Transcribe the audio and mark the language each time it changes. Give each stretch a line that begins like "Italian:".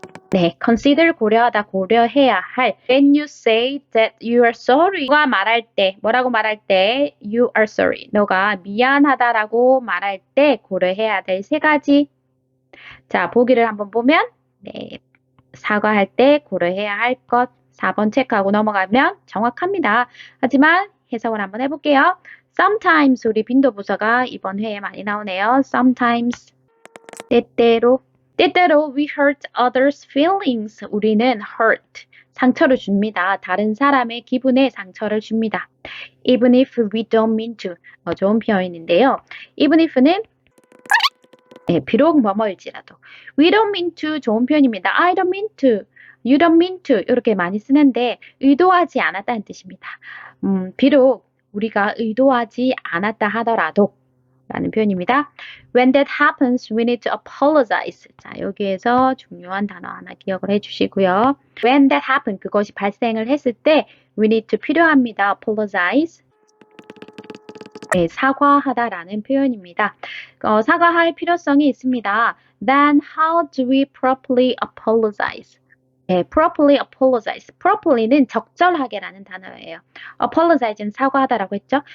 Korean: 네, consider 고려하다, 고려해야 할.
English: When you say that you are sorry,
Korean: 너가 말할 때, 뭐라고 말할 때
English: you are sorry,
Korean: 너가 미안하다라고 말할 때 고려해야 될 세 가지. 자, 보기를 한번 보면 네, 사과할 때 고려해야 할 것 4번 체크하고 넘어가면 정확합니다. 하지만 해석을 한번 해볼게요. sometimes 우리 빈도부서가 이번 회에 많이 나오네요.
English: sometimes
Korean: 때때로
English: we hurt others' feelings.
Korean: 우리는 hurt 상처를 줍니다. 다른 사람의 기분에 상처를 줍니다.
English: even if we don't mean to.
Korean: 좋은 표현인데요. even if는 비록 뭐뭐일지라도.
English: we don't mean to
Korean: 좋은 표현입니다.
English: I don't mean to. You don't mean to
Korean: 이렇게 많이 쓰는데 의도하지 않았다는 뜻입니다. 비록 우리가 의도하지 않았다 하더라도 라는 표현입니다.
English: When that happens, we need to apologize.
Korean: 자, 여기에서 중요한 단어 하나 기억을 해주시고요.
English: When that happens,
Korean: 그것이 발생을 했을 때
English: we need to
Korean: 필요합니다.
English: apologize.
Korean: 네, 사과하다라는 표현입니다. 사과할 필요성이 있습니다.
English: Then how do we properly apologize? 네, properly apologize.
Korean: properly는 적절하게라는 단어예요. apologize는 사과하다라고 했죠.